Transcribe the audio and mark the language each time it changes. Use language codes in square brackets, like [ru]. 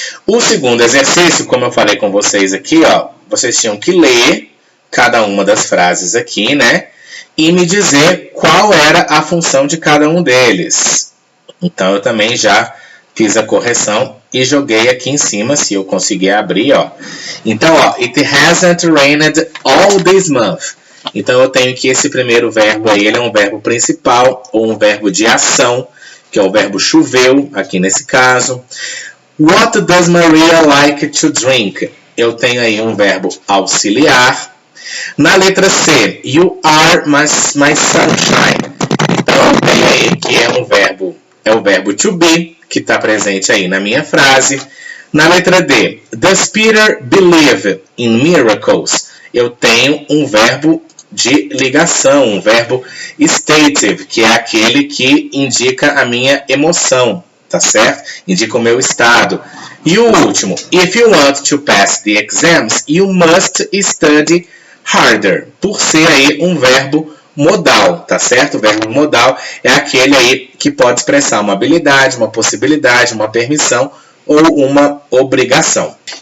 [pt] O segundo exercício, como eu falei com vocês aqui, ó, vocês tinham que ler cada uma das frases aqui, né? E me dizer qual era a função de cada um deles. Então, eu também já fiz a correção e joguei aqui em cima, se eu conseguir abrir, ó. Então, ó, [en] it hasn't rained all this month. [pt] Então, eu tenho que esse primeiro verbo aí, ele é um verbo principal, ou um verbo de ação, que é o verbo choveu, aqui nesse caso. [en] What does Maria like to drink? [pt] Eu tenho aí um verbo auxiliar. Na letra C, [en] you are my sunshine. [pt] Então, eu tenho aí que é o verbo to be, que está presente aí na minha frase. Na letra D, [en] does Peter believe in miracles? [pt] Eu tenho um verbo de ligação, um verbo stative, que é aquele que indica a minha emoção, tá certo? Indica o meu estado. E o último, [en] if you want to pass the exams, you must study harder, [pt] por ser aí um verbo modal, tá certo? O verbo modal é aquele aí que pode expressar uma habilidade, uma possibilidade, uma permissão ou uma obrigação.